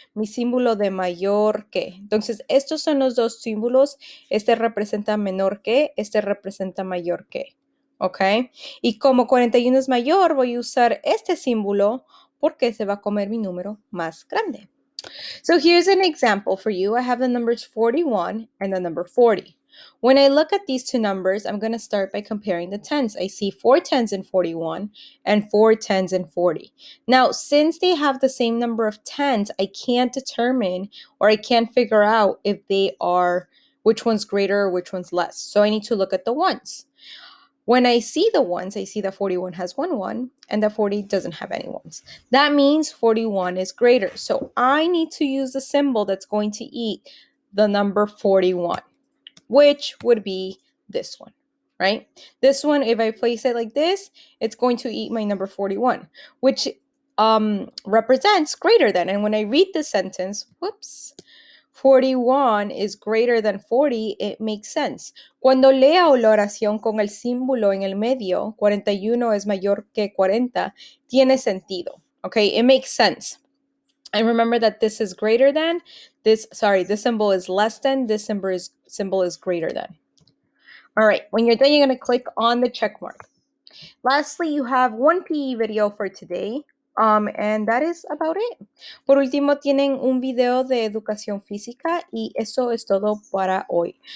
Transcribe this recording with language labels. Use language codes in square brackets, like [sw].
[es] Mi símbolo de mayor que. Entonces, estos son los 2 símbolos. Este representa menor que, este representa mayor que. ¿Ok? Y como 41 es mayor, voy a usar este símbolo porque se va a comer mi número más grande. [en] So here's an example for you. I have the numbers 41 and the number 40. When I look at these two numbers, I'm going to start by comparing the tens. I see four tens in 41 and four tens in 40. Now, since they have the same number of tens, I can't determine or I can't figure out if they are which one's greater or which one's less. So I need to look at the ones. When I see the ones, I see that 41 has one and that 40 doesn't have any ones. That means 41 is greater. So I need to use the symbol that's going to eat the number 41, which would be this one, right? This one, if I place it like this, it's going to eat my number 41, which represents greater than. And when I read the sentence, whoops, 41 is greater than 40, it makes sense. [es] Cuando leo la oración con el símbolo en el medio, 41 es mayor que 40, tiene sentido. [en] Okay, it makes sense. And remember that this is greater than, this symbol is less than, this symbol is greater than. All right, when you're done, you're going to click on the check mark. Lastly, you have one PE video for today. And that is about it. [es] Por último, tienen un video de educación física y eso es todo para hoy.